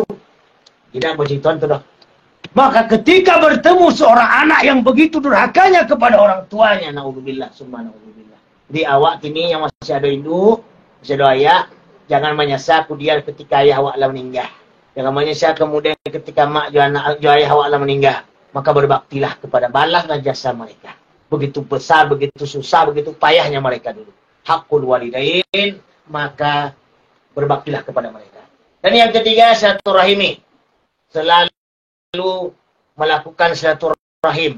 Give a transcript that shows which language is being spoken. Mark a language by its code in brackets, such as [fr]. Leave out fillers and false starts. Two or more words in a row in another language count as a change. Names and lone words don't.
[min] Tidak bercerita tu dah. [id] Maka ketika bertemu seorang anak yang begitu durhakanya kepada orang tuanya, [ar] na'udzubillah, summa na'udzubillah. [id] Jadi awak kini yang masih ada induk, masih ada ayah, jangan menyesal kemudian ketika ayah awak lah meninggal. Jangan menyesal kemudian ketika [min] mak jo anak jo ayah awak lah [id] meninggal. Maka berbaktilah kepada balaslah jasa mereka. Begitu besar, begitu susah, begitu payahnya mereka dulu. [ar] Hakul walidain, [id] maka berbaktilah kepada mereka. Dan yang ketiga, silaturahimi. Selalu melakukan silaturahim.